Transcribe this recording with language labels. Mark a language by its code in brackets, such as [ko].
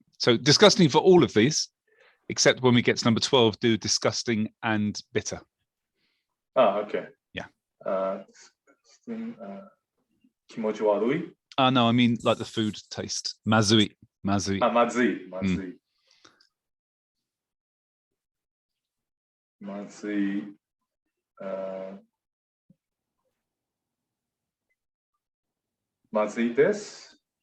[en] So disgusting for all of these, except when we get to number 12, do disgusting and bitter. Oh, okay. Yeah. Disgusting, 気持ち悪い? No, I mean like the food taste. [ja] Mazui. まずい。まずい。まずいです。